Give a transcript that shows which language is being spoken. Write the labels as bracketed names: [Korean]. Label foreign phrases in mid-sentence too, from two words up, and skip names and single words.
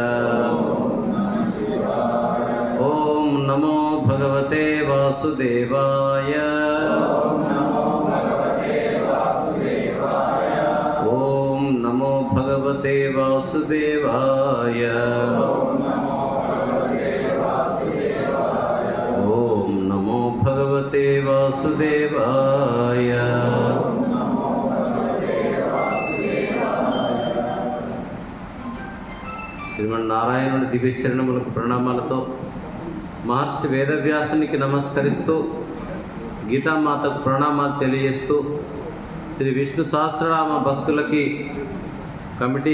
[Sanskrit] ओम नमो भगवते वासुदेवाय ओम नमो भगवते वासुदेवाय ओम नमो भगवते वासुदेवाय। [Telugu] శ్రీమన్నారాయణుని దివ్యచరణములకు ప్రణామాలతో మహర్షి వేదవ్యాసునికి నమస్కరిస్తూ గీతామాతకు ప్రణామాలు తెలియజేస్తూ శ్రీ విష్ణు సహస్రనామ భక్తులకి కమిటీ